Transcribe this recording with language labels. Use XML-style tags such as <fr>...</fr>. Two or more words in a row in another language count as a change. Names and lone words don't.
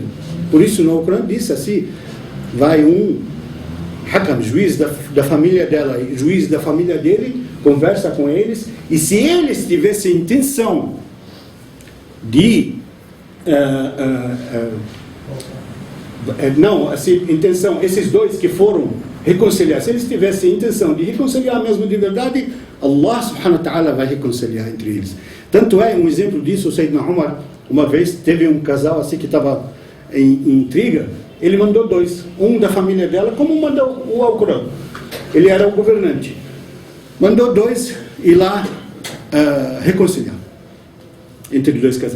<pt>Por isso no Corão diz assim, vai Hakam, juiz da família dela, juiz da família dele, conversa com eles, e se eles tivessem intenção de esses dois que foram reconciliar, se eles tivessem intenção de reconciliar mesmo de verdade, Allah</pt> <ar>سبحانه وتعالى</ar> <pt>vai reconciliar entre eles. Tanto é, um exemplo disso, o Sayyidina Umar, uma vez teve um casal assim que estava em intriga, ele mandou dois, um da família dela, como mandou o Alcorão, ele era o governante, mandou dois ir lá reconciliar entre dois casais.</pt>